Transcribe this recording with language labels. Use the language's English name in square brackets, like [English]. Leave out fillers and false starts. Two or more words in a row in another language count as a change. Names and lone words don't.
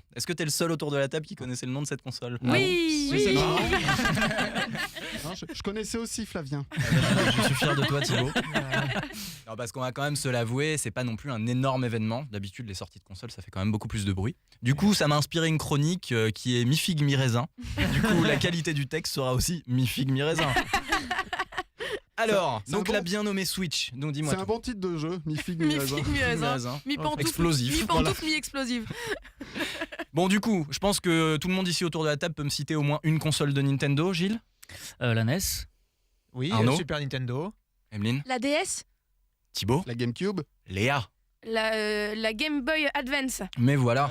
[French] Est-ce que t'es le seul autour de la table qui connaissait le nom de cette console? Oui. c'est Non. bon. Non, je connaissais aussi Flavien. Je suis fier de toi, Thibaut. Alors, parce qu'on va quand même se l'avouer, c'est pas non plus un énorme événement. D'habitude, les sorties de consoles, ça fait quand même beaucoup plus de bruit. Du coup, ça m'a inspiré une chronique qui est mi-figue, mi-raisin. Du coup, la qualité du texte sera aussi mi-figue, mi-raisin. Alors, C'est donc un bon- la bien nommée Switch. Donc dis-moi C'est un tout. bon titre de jeu, mi-figue, mi-raisin. Mi-figue, mi-raisin. Mi-raisin. Mi-pantoufle. Explosif. Mi-pantoufle, mi-explosive. Bon, du coup, je pense que tout le monde ici autour de la table peut me citer au moins une console de Nintendo, Gilles, La NES. Oui, Arnaud. Super Nintendo. Emeline, La DS, Thibaut, La GameCube. Léa. la Game Boy Advance. Mais voilà.